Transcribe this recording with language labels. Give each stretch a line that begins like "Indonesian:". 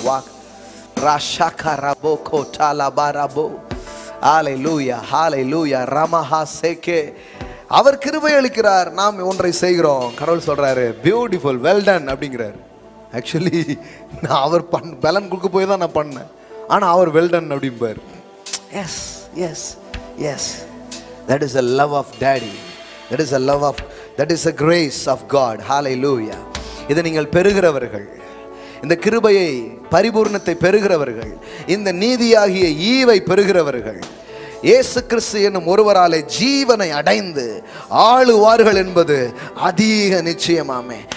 Tamil: Walk ராஷாகரபோ கோட்டாலபாரபோ. ஹல்லேலூயா ஹல்லேலூயா. ரமஹா சேகே. அவர் கிருபை அளிக்கிறார், நாம் ஒன்றை செய்கிறோம். கடவுள் சொல்றாரு,
English: beautiful, well done
Tamil: அப்படிங்கிறார். ஆக்சுவலி நான் அவர் பலன் கொடுக்க போய் தான் நான் பண்ணேன், ஆனால் அவர்
English: well done
Tamil: அப்படிம்பார்.
English: Yes yes yes, that is a love of daddy, that is a love of, that is a grace of God. Hallelujah.
Tamil: இதை நீங்கள் பெறுகிறவர்கள், இந்த கிருபையை பரிபூர்ணத்தை பெறுகிறவர்கள், இந்த நீதியாகிய ஈவை பெறுகிறவர்கள், இயேசு கிறிஸ்து என்னும் ஒருவராலே ஜீவனை அடைந்து ஆளுவார்கள் என்பது அதிக நிச்சயமாமே.